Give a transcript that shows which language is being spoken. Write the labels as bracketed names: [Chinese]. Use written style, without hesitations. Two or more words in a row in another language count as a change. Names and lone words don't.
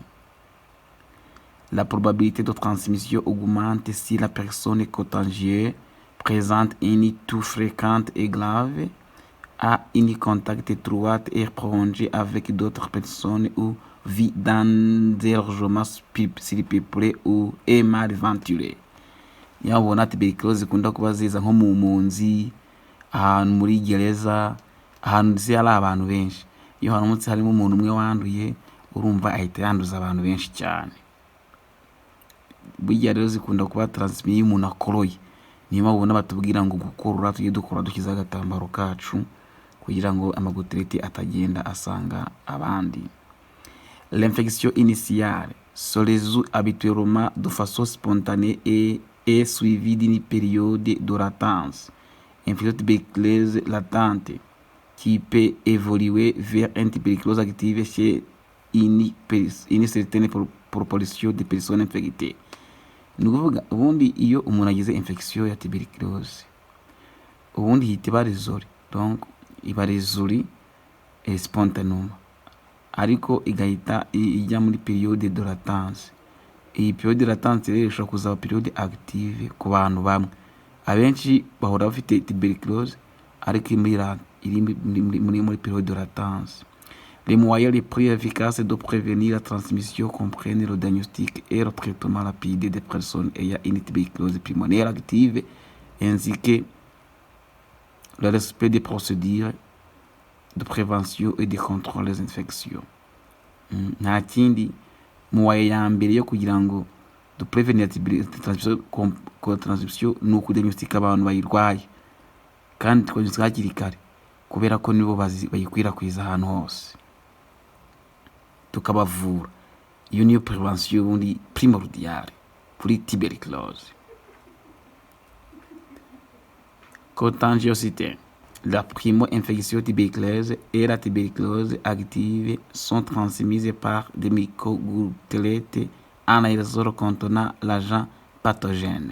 [French] La probabilité de transmission augmente si la personne contagieuse présente une toux fréquente et grave, a un contact étroit et prolongé avec d'autres personnes ou vit dans des logements surpeuplés ou est mal ventilé. [Kinyarwanda] Yabona tuberculose ikunda kuba ziza nko mu mpunzi, ahantu muri gereza, ahantu se ari abantu benshi. Iyo haramutse harimo umuntu umwe wanduye, urumva ahita yanduza abantu benshi cyane. Burya rero zikunda kuba transmis y'umuntu akoroye. Niyo mabona batubwira ngo gukorora tujye dukora dukiza agatambaro kacu kugira ngo amaguterete atagenda asanga abandi. [French] L'infection initiale se résout habituellement de façon spontanée et est suivie d'une période de latence. Infection tuberculeuse latente qui peut évoluer vers une tuberculose active chez une certaine proportion de personnes infectées. [Kinyarwanda] Ni ukuvuga ubundi iyo umuntu agize infection ya tuberculose ubundi hita iba resori, donc iba resori spontanément, ariko igahita ijya muri [French] periode de latence. [Kinyarwanda] Iyi [French] periode de latence [Kinyarwanda] rero ishobora kuzaba [French] periode active [Kinyarwanda] ku bantu bamwe, abenshi bahora bafite tuberculose ariko iri muri [French] période de latence. Les moyens les plus efficaces de prévenir la transmission comprennent le diagnostic et le traitement rapide des personnes ayant une tuberculose pulmonaire active, ainsi que le respect des procédures de prévention et de contrôle des infections. [Kinyarwanda] Nta kindi moyen ya mbere yo kugira ngo [French] de prévenir transmission [Kinyarwanda] ni ukudiagnostika abantu bayirwaye kandi tukadiagnostika hakiri kare kubera ko nibo bayikwirakwiza ahantu hose tukabavura. Iyo niyo prévention ubundi primordiale kuri tuberculose. [French] Contagiosité. La primo-infection tuberculeuse et la tuberculose active sont transmises par des microgouttelettes en aérosol contenant l'agent pathogène.